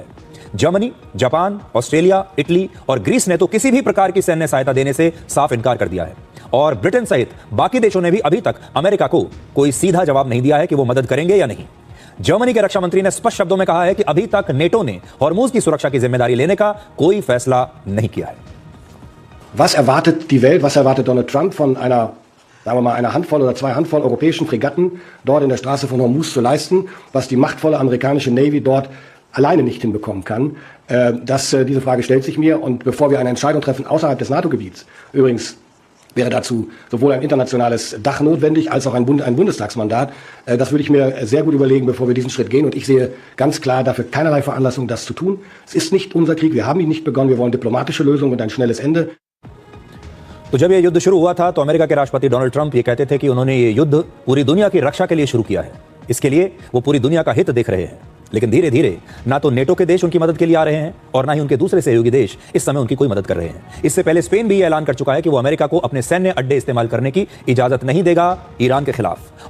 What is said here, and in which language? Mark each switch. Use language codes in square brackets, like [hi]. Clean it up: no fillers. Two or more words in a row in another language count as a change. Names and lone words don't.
[hi] जर्मनी, जापान, ऑस्ट्रेलिया, इटली और ग्रीस ने तो किसी भी प्रकार की सैन्य सहायता देने से साफ इनकार कर दिया है और ब्रिटेन सहित बाकी देशों ने भी अभी तक अमेरिका को कोई सीधा जवाब नहीं दिया है कि वो मदद करेंगे या नहीं। जर्मनी के रक्षा मंत्री ने स्पष्ट शब्दों में कहा है कि अभी तक नेटो ने हॉर्मुज की सुरक्षा की जिम्मेदारी लेने का कोई फैसला नहीं किया है। [de] Was erwartet die Welt, was erwartet Donald Trump von einer, sagen wir mal, einer Handvoll oder zwei Handvoll europäischen Fregatten dort in der Straße von Hormuz zu leisten, was die machtvolle amerikanische Navy dort alleine nicht hinbekommen kann? Diese Frage stellt sich mir und bevor wir eine Entscheidung treffen außerhalb des NATO-Gebiets, übrigens wäre dazu sowohl ein internationales Dach notwendig als auch ein Bundestagsmandat. Das würde ich mir sehr gut überlegen, bevor wir diesen Schritt gehen. Und ich sehe ganz klar dafür keinerlei Veranlassung, das zu tun. Es ist nicht unser Krieg, wir haben ihn nicht begonnen, wir wollen diplomatische Lösungen und ein schnelles Ende. [hi] तो जब ये युद्ध शुरू हुआ था तो अमेरिका के राष्ट्रपति डोनाल्ड ट्रंप ये कहते थे कि उन्होंने ये युद्ध पूरी दुनिया की रक्षा के लिए शुरू किया है, इसके लिए वो पूरी दुनिया का हित देख रहे हैं। लेकिन धीरे धीरे ना तो नेटो के देश उनकी मदद के लिए आ रहे हैं और ना ही उनके दूसरे सहयोगी देश इस समय उनकी कोई मदद कर रहे हैं। इससे पहले स्पेन भी ये ऐलान कर चुका है कि वो अमेरिका को अपने सैन्य अड्डे इस्तेमाल करने की इजाजत नहीं देगा ईरान के खिलाफ।